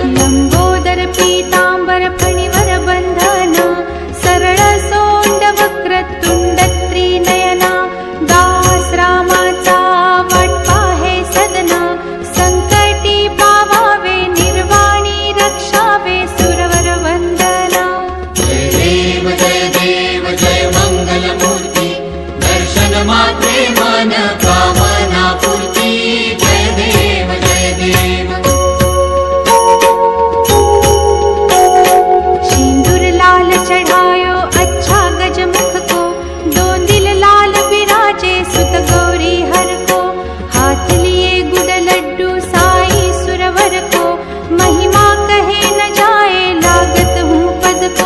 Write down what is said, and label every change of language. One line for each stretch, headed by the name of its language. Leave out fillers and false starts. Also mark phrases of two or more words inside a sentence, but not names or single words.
Marathi: लंबोदर पीतांबर फणिवर बंधन, सरळ सोंड वक्र तुंड त्रिनयना, दास रामाचा वाटपा हे सदना, संकटी पावावे निर्वाणी रक्षावे सुरवर वंदना। जय देव जय मंगल मूर्ती, दर्शन मात्रे मन कामना पूर्ती जय देव जय देव।
Hindi: सिंदूर लाल चढ़ायो अच्छा गजमुख को, दो दिल लाल विराजे सुत गौरी हर को, हाथ लिए गुड़ लड्डू साई सुरवर को, महिमा कहे न जाए लागत हूँ पद को।